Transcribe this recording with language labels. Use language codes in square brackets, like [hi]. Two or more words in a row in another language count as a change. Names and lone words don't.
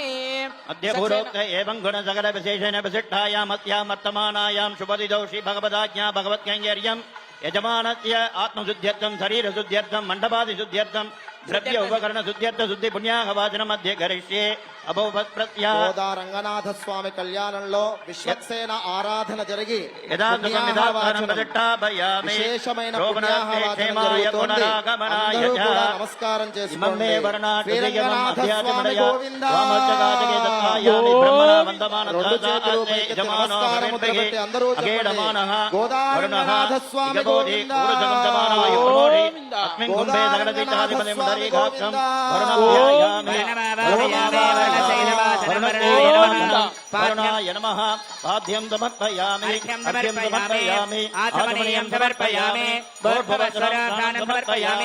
[sa] अद्य पूर्वोक्त एवं गुणसकल विशेषेण विशिष्टायाम् अस्यां वर्तमानायां शुभदिदौ श्री भगवदाज्ञा भगवत्कैङ्कर्यम् यजमानस्य आत्मशुद्ध्यर्थं शरीरशुद्ध्यर्थं मण्डपादिशुद्ध्यर्थं द्रव्य उपकरण शुद्ध्यर्थ शुद्धि पुण्याहवाचन मध्य करिष्ये अभवत्प्रत्या [te] గోదా రంగనాథ స్వామి కళ్యాణంలో విశ్వక్సేన ఆరాధన జరిగి [sa] యథార్థమిదాత్మనమదిష్టాభయామి [te] విశేషమైన పుణ్యాహవాచనం జరుగుతోంది. అందరూ కూడా నమస్కారం చేసుకోండి. శ్రీరంగనాథ స్వామి గోవింద. రెండు చేతులు పైకెత్తి నమస్కారం ముద్రపెట్టి అందరూ చెప్పండి. గోదా రంగనాథ స్వామి గోవింద. [sa] अस्मिन् कुम्भे सकलतीर्थाधिपतिं दरीघाक्षं वरुणध्यायामि वरुणाय नमः पाद्यं समर्पयामि अर्घ्यं समर्पयामि आचमनीयं समर्पयामि भूर्भुवस्वरान् समर्पयामि